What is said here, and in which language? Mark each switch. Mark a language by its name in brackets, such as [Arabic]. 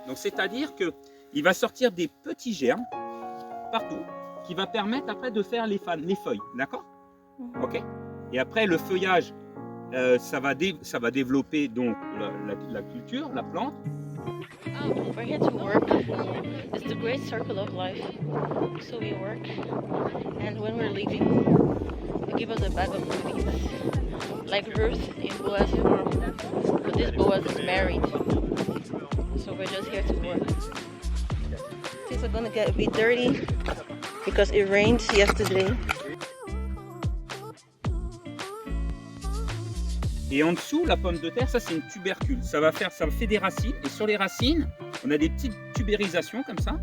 [French] Donc, c'est-à-dire qu'il va sortir des petits germes partout qui va permettre après de faire les feuilles, d'accord? Ok? Et après, le feuillage, ça va développer donc la culture, la plante. [English] We're here to work. It's the great circle of life. So we work, and when we're leaving, they give us a bag of goodies, like Ruth in Boaz's farm. But this Boaz is married, so we're just here to work. Things are gonna get a bit dirty because it rained yesterday. [French] Et en dessous, la pomme de terre, ça c'est une tubercule. Ça fait des racines. Et sur les racines, on a des petites tubérisations comme ça.